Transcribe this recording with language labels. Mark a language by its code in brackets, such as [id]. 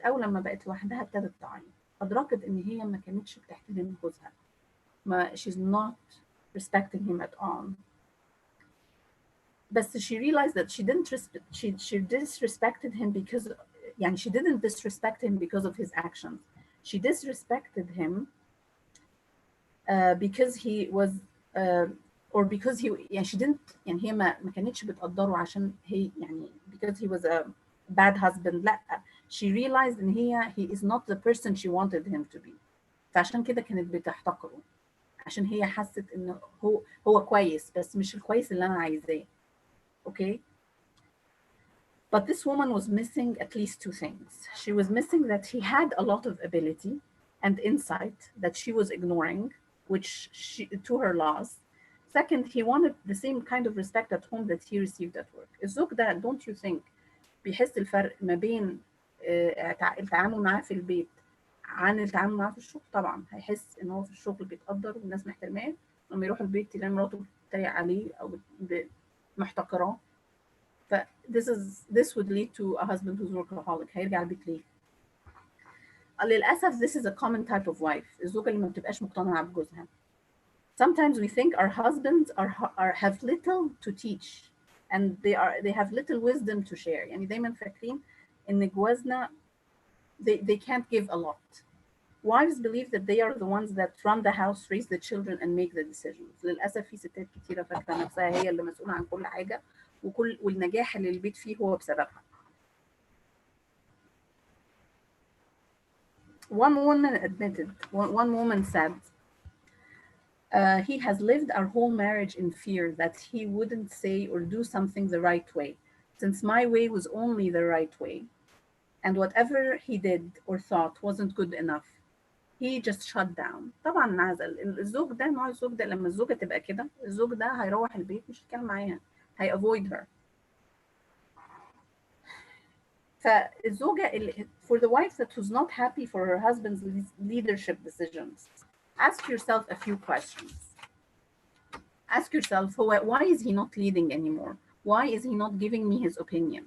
[ar] اول لما بقت لوحدها ابتدت تعيط، ادركت ان هي ما كانتش بتحترم جوزها، ما [en] she's not respecting him at all. [ar] بس [en] she realized that she disrespected him because [ar] يعني [en] she didn't disrespect him because of his actions. She disrespected him because he was or because he [ar] يعني [en] she didn't [ar] يعني هي ما كانتش بتقدره عشان هي يعني [en] because he was a bad husband. [ar] لا، [en] she realized [ar] ان هي [en] he is not the person she wanted him to be. [ar] فعشان كده كانت بتحتقره، عشان هي حست ان هو كويس بس مش الكويس اللي انا عايزاه. [en] Okay. But this woman was missing at least two things. She was missing that he had a lot of ability and insight that she was ignoring, which to her loss. Second, he wanted the same kind of respect at home that he received at work. [ar] الزوج ده [en] don't you think [ar] بيحس الفرق ما بين التعامل معاه في البيت عن التعامل معاه في الشغل؟ طبعا هيحس ان هو في الشغل بيتقدر والناس محترماه، لما يروح البيت يلاقي مراته بتتريق عليه او محتقراه. [en] ف this would lead to a husband who's workaholic. [ar] هيرجع البيت ليه؟ للأسف [en] this is a common type of wife. [ar] الزوجة اللي ما بتبقاش مقتنعة بجوزها. [en] Sometimes we think our husbands have little to teach and they have little wisdom to share. [ar] يعني دايما فاكرين إن جوازنا [en] they can't give a lot. Wives believe that they are the ones that run the house, raise the children and make the decisions. [ar] للأسف في ستات كتيرة فاكرة نفسها هي اللي مسؤولة عن كل حاجة، والنجاح اللي البيت فيه هو بسببها. [en] One woman admitted, one woman said, he has lived our whole marriage in fear that he wouldn't say or do something the right way, since my way was only the right way. And whatever he did or thought wasn't good enough. He just shut down. [ar] طبعا انعزل. الزوج ده نوع الزوج ده لما الزوجة تبقى كده، الزوج ده هيروح البيت مش هيتكلم معاها، هي [en] avoid her. [ar] فالزوجة اللي [en] for the wife that was not happy for her husband's leadership decisions, ask yourself a few questions. Ask yourself, why is he not leading anymore? Why is he not giving me his opinion?